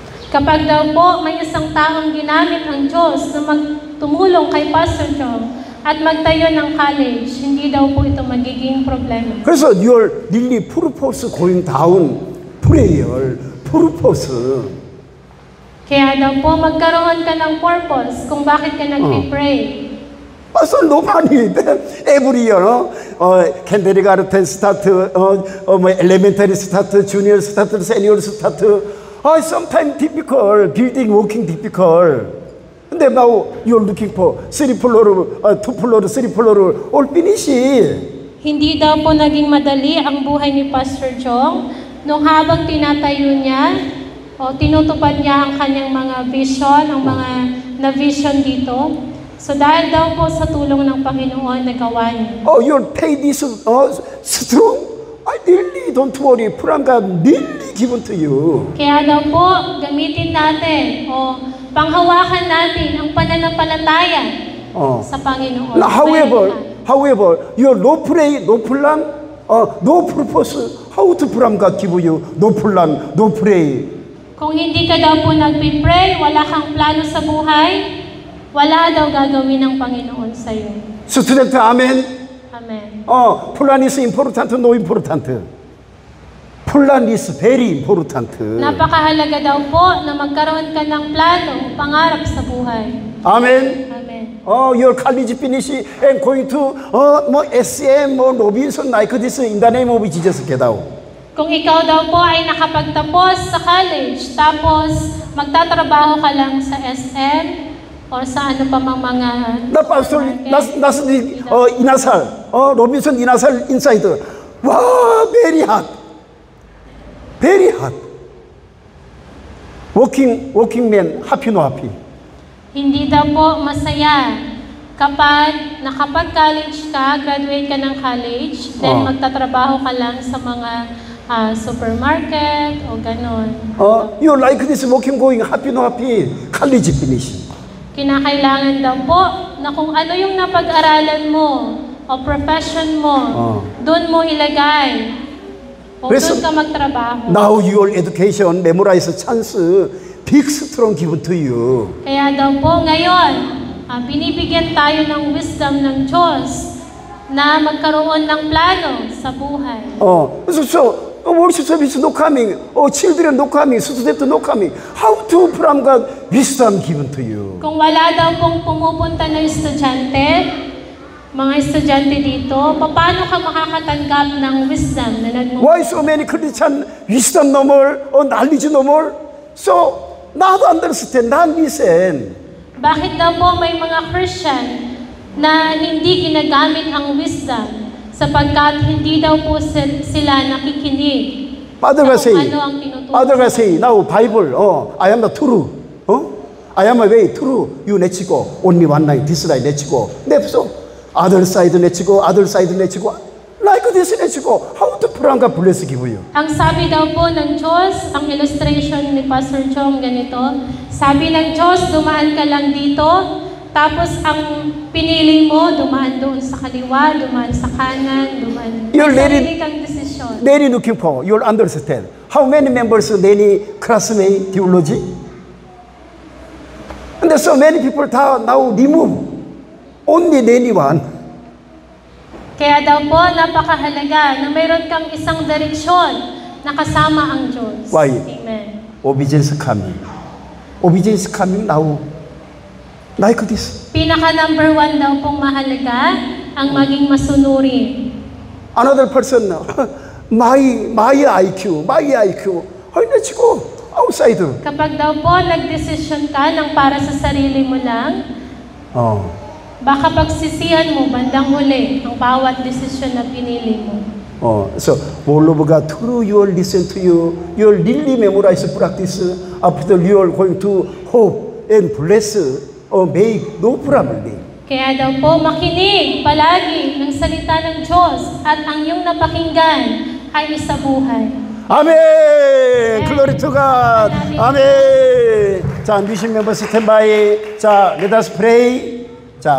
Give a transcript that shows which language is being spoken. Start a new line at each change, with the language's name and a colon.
Filipino: Kapag daw po may isang taong ginamit ang Diyos na magtumulong kay Pastor Jong at magtayo ng college, hindi daw po ito magiging problema.
Korean: 그래서
English: your really purpose going down prayer purpose.
Filipino: Kaya daw po magkaroon ka ng purpose kung bakit ka nagpipray.
English: Pastor, no money. Every year, kindergarten start, elementary start, junior start, senior start. Sometimes difficult, building, working difficult. And then now you're looking for 3 floor, 2 floor, 3 floor, all finish.
Filipino: Hindi daw po naging madali ang buhay ni Pastor Jong nung habang tinatayo niya o tinutupad niya ang kanyang mga vision, ang mga na-vision dito. So dahil daw po sa tulong ng Panginoon, nagawa niya.
English: You'll pay this strong? I really don't worry. From God, really given to you.
Filipino: Kaya daw po, gamitin natin o panghawakan natin ang pananampalataya sa Panginoon.
English: However, you no pray, no plan, no purpose. How to from God give you no plan, no pray?
Filipino: Kung hindi ka daw po nagpipray, wala kang plano sa buhay, wala daw gagawin ng Panginoon sa iyo.
English: Student, amen. Amen. Plan is important, no important. Plan is very important.
Filipino: Napakahalaga daw po na magkaroon ka ng plano, pangarap sa buhay. Amen. Amen.
English: Your college finish and going to SM or Robinson like this in the name of Jesus get out.
Filipino: Kung ikaw daw po ay nakapagtapos sa college, tapos magtatrabaho ka lang sa SM, o sa ano pa mang mga...
English: The pastor, that's the inasal. Robinson inasal inside. Wow, very hot. Very hot. Working man, happy no happy.
Filipino: Hindi daw po masaya kapag nakapag-college ka, graduate ka ng college, then magtatrabaho ka lang sa mga supermarket o ganon.
English: You like this working going happy no happy. College finish.
Filipino: Kinakailangan daw po na kung ano yung napag-aralan mo o profession mo, doon mo ilagay o doon ka magtrabaho.
English: Now your education, memorize chance, big strong given to you.
Filipino: Kaya daw po ngayon, binibigyan tayo ng wisdom ng Diyos na magkaroon ng plano sa buhay.
English: So worship service no coming, children no coming, student no coming. How to from God wisdom given to you?
Filipino: Kung wala daw pong pumupunta na estudyante, mga estudyante dito, paano ka makakatanggap ng wisdom na nagmumula?
English: Why so many Christian wisdom no more or knowledge no more? So not understand, not listen.
Filipino: Bakit daw po may mga Christian na hindi ginagamit ang wisdom sapagkat hindi daw po sila nakikinig
English: Father will say,
Filipino: ano ang tinuturo.
English: now Bible, I am the true. I am a way, true. You let's go. Only one line, this line, let's go. So, other side, let's go. Other side, let's go. Like this, let's go. How to pray God bless give you?
Filipino: Ang sabi daw po ng Diyos, ang illustration ni Pastor Chong ganito, sabi ng Diyos, dumaan ka lang dito, tapos ang pinili mo, dumaan doon sa kaliwa, dumaan sa kanan, dumaan. May sarili kang desisyon.
English: Very looking for, you'll understand. How many members of any classmate theology? And so many people now remove. Only anyone.
Filipino: Kaya daw po, napakahalaga na mayroon kang isang direksyon na kasama ang Diyos.
English: Why? Amen. Obedience coming. Obedience coming now. Like this.
Filipino: Pinaka number 1 daw pong mahalaga ang maging masunuri.
English: Another person, my IQ. Let's go outside.
Filipino: Kapag daw po nagdesisyon ka ng para sa sarili mo lang, baka pagsisihan mo bandang huli ang bawat desisyon na pinili mo.
English: So all of God through you listen to you, you'll really memorize practice. After you're going to hope and bless. Make no problem.
Filipino: Kaya daw po makinig palagi ng salita ng Diyos at ang iyong napakinggan ay isabuhay.
English: Amen! Glory to God! Amen! 자, 뮤직 멤버 스탠바이. 자, let us pray. 자,